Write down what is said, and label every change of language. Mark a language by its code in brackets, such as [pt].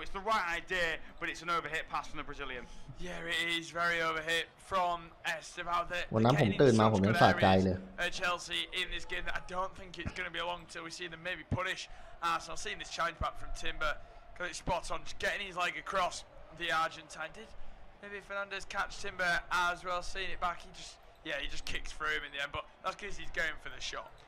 [en] It's the right idea, but it's an overhit pass from the Brazilian. Yeah, it is very overhit from Esteval. [th] วันนั้นผมตื่นมาผมยังสะใจเลย [en] Chelsea in this game that I don't think it's going to be long till we see them maybe punish Arsenal. Seeing this charge back from Timber, got it spot on, just getting his leg across the Argentine. Did maybe Fernandes catch Timber as well? Seeing it back, he just kicks through him in the end, but that's because he's going for the shot.